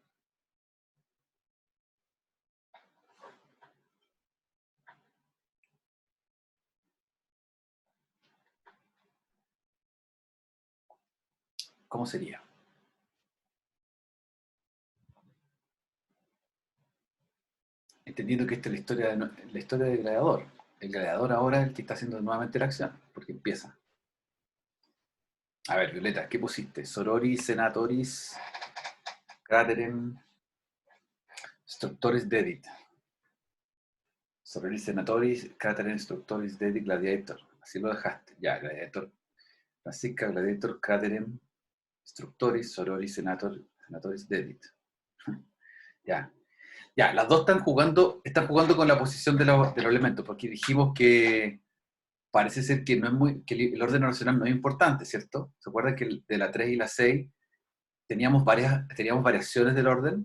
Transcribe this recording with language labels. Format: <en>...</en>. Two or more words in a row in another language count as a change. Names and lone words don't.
<es>¿Cómo sería? Entendiendo que esta es la historia del gladiador. El gladiador ahora es el que está haciendo nuevamente la acción, porque empieza. A ver, Violeta, ¿qué pusiste?</es> <la>Sorori, senatoris, craterem, structoris dedit. Sorori, senatoris, craterem, structoris dedit, gladiator.</la> <es>Así lo dejaste. Ya, gladiator. Francisca,</es> <la>gladiator, craterem, structoris, sorori, senatoris dedit.</la> <es>Ya. Ya, las dos están jugando con la posición de los elementos, porque dijimos que parece ser que, que el orden oracional no es importante, ¿cierto? ¿Se acuerdan que de la 3 y la 6 teníamos variaciones del orden?</es>